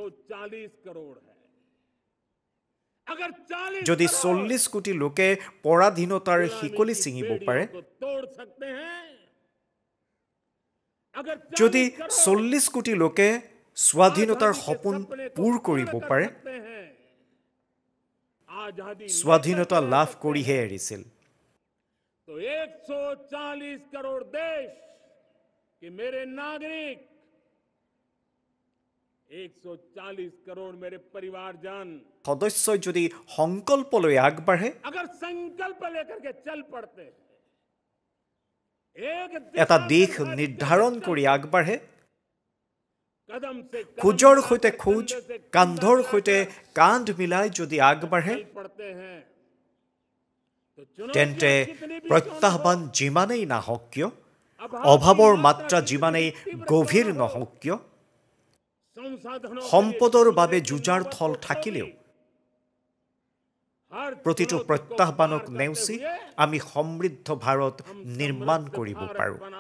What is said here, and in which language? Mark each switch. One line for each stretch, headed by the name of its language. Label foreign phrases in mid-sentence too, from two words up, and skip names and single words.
Assamese: যদি 40 কোটি লোকে পৰাধীনতাৰ শিকলি ছিঙিব পাৰে যদি 40 কোটি লোকে স্বাধীনতাৰ সপোন পূৰ কৰিব পাৰে স্বাধীনতা লাভ কৰিহে এৰিছিল
Hindi: तो 140 करोड़ देश के मेरे नागरिक 140 करोड़ मेरे परिवारजन
Assamese: সদস্যই যদি সংকল্প লৈ আগবাঢ়ে
Hindi: अगर संकल्प लेकर के चल पड़ते हैं
Assamese: এটা দিশ নিৰ্ধাৰণ কৰি আগবাঢ়ে খোজৰ সৈতে খোজ কান্ধৰ সৈতে কান্ধ মিলাই যদি আগবাঢ়ে তেন্তে প্ৰত্যাহ্বান যিমানেই নাহক কিয় অভাৱৰ মাত্ৰা যিমানেই গভীৰ নহওক কিয় সম্পদৰ বাবে যুঁজাৰ থল থাকিলেও প্ৰতিটো প্ৰত্যাহ্বানক নেওচি আমি সমৃদ্ধ ভাৰত নিৰ্মাণ কৰিব পাৰোঁ